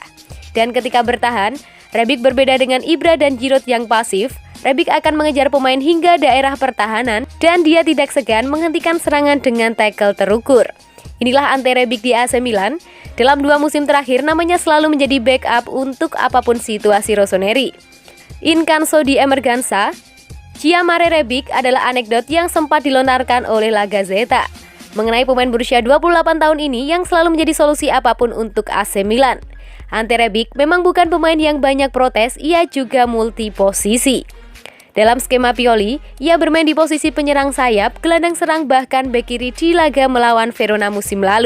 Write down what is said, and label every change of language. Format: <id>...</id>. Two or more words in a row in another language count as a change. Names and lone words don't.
<id>Dan ketika bertahan, Rebic berbeda dengan Ibra dan Giroud yang pasif. Rebic akan mengejar pemain hingga daerah pertahanan dan dia tidak segan menghentikan serangan dengan tackle terukur. Inilah Ante Rebic di AC Milan. Dalam 2 musim terakhir, namanya selalu menjadi backup untuk apapun situasi Rossoneri.</id> <it>In caso di emergenza, Chiamare</it> <id>Rebic adalah anekdot yang sempat dilontarkan oleh La Gazzetta. mengenai pemain berusia 28 tahun ini yang selalu menjadi solusi apapun untuk AC Milan. Ante Rebic memang bukan pemain yang banyak protes, ia juga multi posisi. Dalam skema Pioli, ia bermain di posisi penyerang sayap, gelandang serang bahkan bek kiri di laga melawan Verona musim lalu.</id>